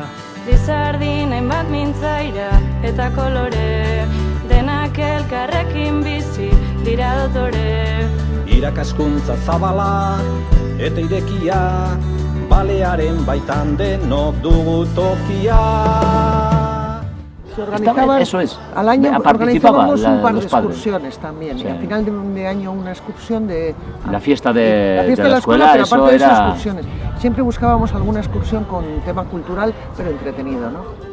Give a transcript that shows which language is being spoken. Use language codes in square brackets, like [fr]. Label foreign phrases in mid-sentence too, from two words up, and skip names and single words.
[eu] Dizardinen bat mintzaira eta kolore, denak elkarrekin bizi dira dotore. Irakaskuntza zabala eta irekia, balearen baitan denok dugu tokia. [es] Eso es. Al año organizábamos un par de excursiones también. Sí. Y al final de año una excursión de... La fiesta de la escuela, pero eso aparte de esas era... excursiones. Siempre buscábamos alguna excursión con tema cultural, pero entretenido, ¿no?